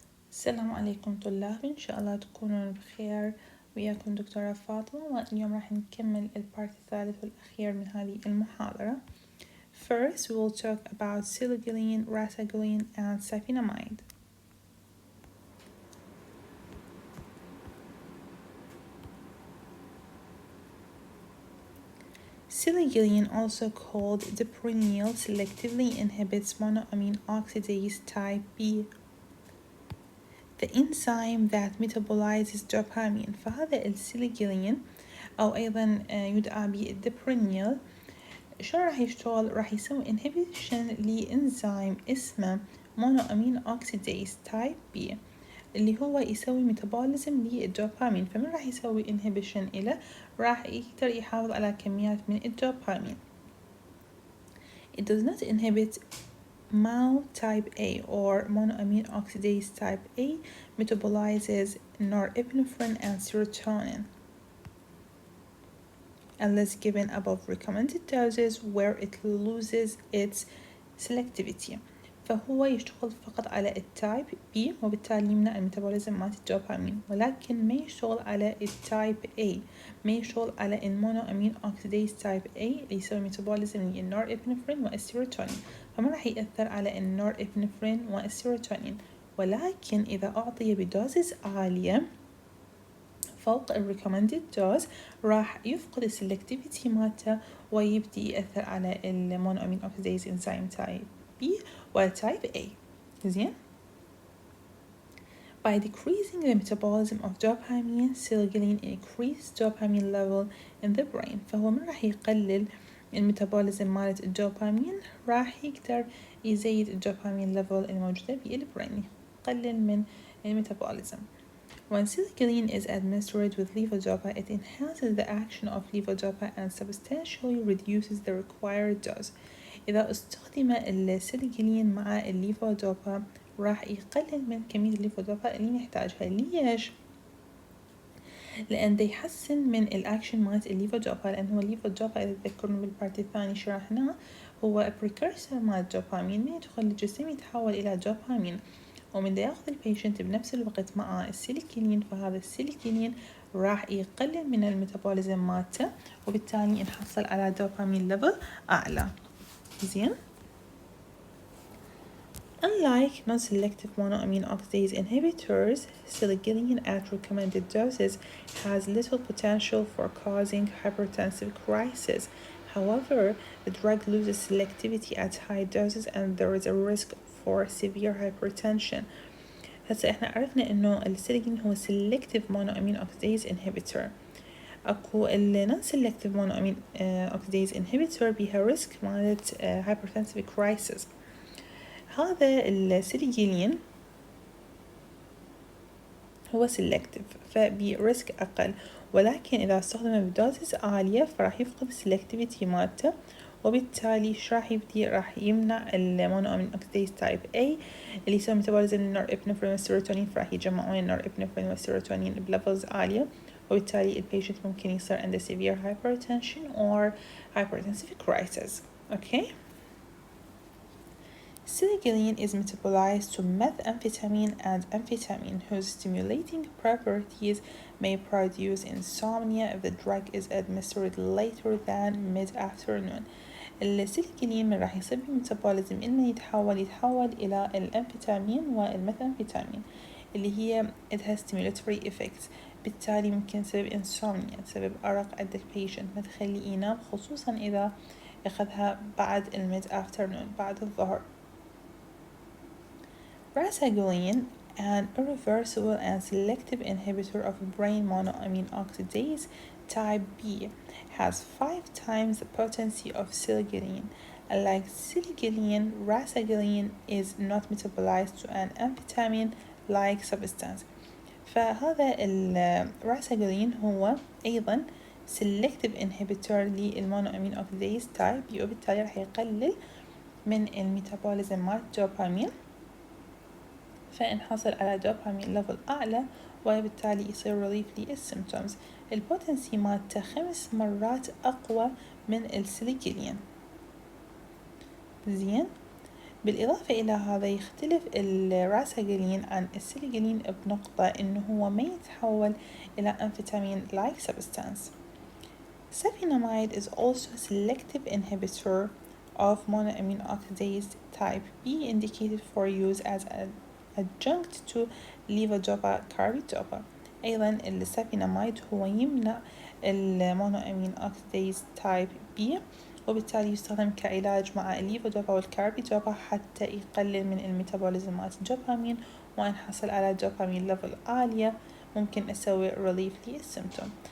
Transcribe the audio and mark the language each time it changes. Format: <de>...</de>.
<ar>السلام عليكم طلاب، إن شاء الله تكونون بخير. وياكم دكتورة فاطمة، واليوم راح نكمل البارت الثالث والأخير من هذه المحاضرة.</ar> <en>First, we will talk about silicyline, rasagiline, and safinamide. Silicyline, also called deprenyl, selectively inhibits monoamine oxidase type B, the enzyme that metabolizes dopamine.</en> <ar>فهذا السيليكيلين أو أيضا يدعى بالدبرينيل. شو راح يشتغل؟ راح يسوي inhibition لإنزيم اسمه monoamine oxidase type B اللي هو يسوي ميتابوليزم للدوبامين. فمن راح يسوي inhibition إله؟ راح يقدر يحافظ على كميات من الدوبامين.</ar> <en>It does not inhibit MAO type A or monoamine oxidase type A, metabolizes norepinephrine and serotonin unless given above recommended doses where it loses its selectivity.</en> <ar>فهو يشتغل فقط على التايب B، وبالتالي يمنع الميتابوليزم مالت الدوبامين، ولكن ما يشتغل على التايب A، ما يشتغل على المونوامين اوكسيديز تايب A اللي يسوي ميتابوليزم للنورابنفرين والسيروتونين. فما راح يأثر على النورابنفرين والسيروتونين، ولكن إذا أعطي بدوزز عالية فوق الريكومندد دوز راح يفقد السلكتيفيتي مالته ويبدي يأثر على المونوامين اوكسيديز انزيم تايب B وتايب A. زين.</ar> <en>By decreasing the metabolism of dopamine, silicyline increases dopamine level in the brain.</en> <ar>فهو من راح يقلل الميتابوليزم مالت الدوبامين، راح يقدر يزيد الدوبامين ليفل الموجودة بالبرين، يقلل من الميتابوليزم.</ar> <en>When silicyline is administered with levodopa, it enhances the action of levodopa and substantially reduces the required dose.</en> <ar>إذا استخدم السيليكيلين مع الليفودوبا راح يقلل من كمية الليفودوبا اللي نحتاجها. ليش؟ لأن ده يحسن من الأكشن مالت الليفودوبا، لأن هو الليفودوبا إذا تذكرون بالبارت الثاني شرحناه هو precursor مال الدوبامين، من يدخل الجسم يتحول إلى دوبامين، ومن دا ياخذ البيشنت بنفس الوقت مع السيليكيلين، فهذا السيليكيلين راح يقلل من الميتابوليزم مالته، وبالتالي نحصل على دوبامين ليفل أعلى. زين.</ar> <en>Unlike non-selective monoamine oxidase inhibitors, silicyline at recommended doses has little potential for causing hypertensive crisis. However, the drug loses selectivity at high doses and there is a risk for severe hypertension.</en> <ar>هسه احنا عرفنا انه السيليكين هو</ar> <en>selective monoamine oxidase inhibitor.</en> <ar>اكو</ar> <en>non-selective monoamine oxidase inhibitor</en> <ar>بيها ريسك مالت hypertensive crisis. هذا السيليكيلين هو selective فبريسك أقل، ولكن إذا استخدم بدوزز عالية فراح يفقد السلكتيفيتي مالته، وبالتالي راح يبدي راح يمنع المونوامين اوكسيديز تايب A اللي يسوي ميتابوليزم للنورابنفرين والسيروتونين، فراح يجمعون النورابنفرين والسيروتونين بليفلز عالية، وبالتالي البيشنت ممكن يصير عنده</ar> <en>severe hypertension or hypertensive crisis. Okay. Silicyline is metabolized to methamphetamine and amphetamine, whose stimulating properties may produce insomnia if the drug is administered later than mid-afternoon.</en> <ar>السيليكيلين من راح يصير بميتابوليزم إنه يتحول إلى الأمفيتامين والميثامفيتامين اللي هي لها</ar> <en>stimulatory effects،</en> <ar>بالتالي ممكن تسبب insomnia، تسبب أرق عند البيشنت، ما تخليه ينام، خصوصا إذا أخذها بعد الميد افترنون، بعد الظهر.</ar> <en>Rasagiline, an irreversible and selective inhibitor of brain monoamine oxidase type B, has 5 times the potency of silicyline. Unlike silicyline, rasagiline is not metabolized to an amphetamine-like substance.</en> <ar>فهذا الراساجلين هو أيضا</ar> <en>selective inhibitor</en> <ar>للمونوامين oxidase type B، وبالتالي راح يقلل من الميتابوليزم مال الدوبامين، فنحصل على دوبامين ليفل أعلى، وبالتالي يصير ريليف للسيمتومز. البوتنسي مالته 5 مرات أقوى من السيليكيلين. زين. بالإضافة إلى هذا يختلف الراساجلين عن السيليجلين بنقطة إنه هو ما يتحول إلى أمفيتامين like substance.</ar> <en>Safinamide is also a selective inhibitor of monoamine oxidase type B indicated for use as an adjunct to levodopa carbidopa.</en> <ar>أيضا السافيناميد هو يمنع المونوامين أوكسيديز تايب B وبالتالي يستخدم كعلاج مع الليفودوبا والكاربيدوبا حتى يقلل من الميتابوليزم مال الدوبامين ونحصل على دوبامين ليفل عالية ممكن أسوي ريليف للسيمتوم.</ar>